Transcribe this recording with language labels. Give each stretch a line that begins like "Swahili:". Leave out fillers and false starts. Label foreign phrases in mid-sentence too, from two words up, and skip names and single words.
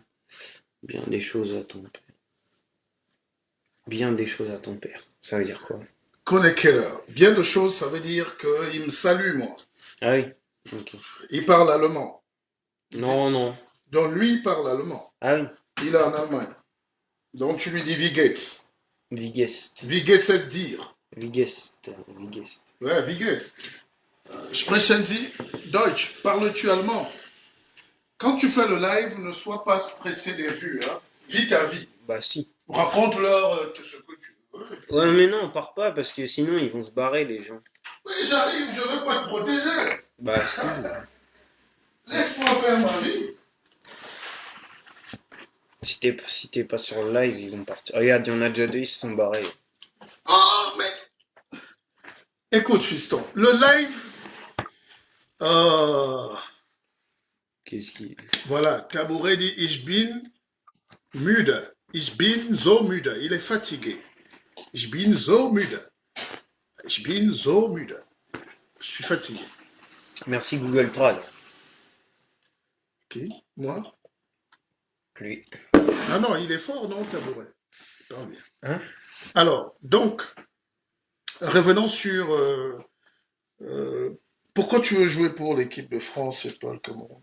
French: Bien des choses à ton père. Bien des choses à ton père. Ça veut dire quoi? connaît Keller. Bien de choses, ça veut dire qu'il me salue, moi. Ah oui. Ok. Il parle allemand. Non, non. Donc, lui, il parle allemand. Ah oui. Il est en Allemagne. Donc, tu lui dis
German: Wie geht's? Vigest. Wie geht's,
French: c'est dire.
German: Vigest. Vigest.
French: Ouais,
German: wie geht's? Sprechen Sie Deutsch?
French: Parles-tu allemand? Quand tu fais le live, ne sois pas pressé des vues. Hein. Vis ta vie. Bah si. Raconte-leur tout ce que tu veux. Ouais, mais non, on part pas parce que sinon ils vont se barrer les gens. Oui, j'arrive, je veux pas te protéger. Bah si. Laisse-moi faire ma vie. Si t'es pas sur le live, ils vont partir. Regarde, il y en a déjà 2, ils se sont barrés. Oh, mais écoute, fiston, le live, euh, Qu'est-ce qui. voilà, Tabouret dit
German: Ich bin müde. Ich bin so müde.
French: Il est fatigué.
German: Ich bin so müde. Ich bin so müde.
French: Je suis fatigué. Merci Google Trad. Qui? Moi? Lui. Ah non, il est fort, non, Tabouret? Tant bien. Hein? Alors, donc, revenons sur pourquoi tu veux jouer pour l'équipe de France et pas le Cameroun?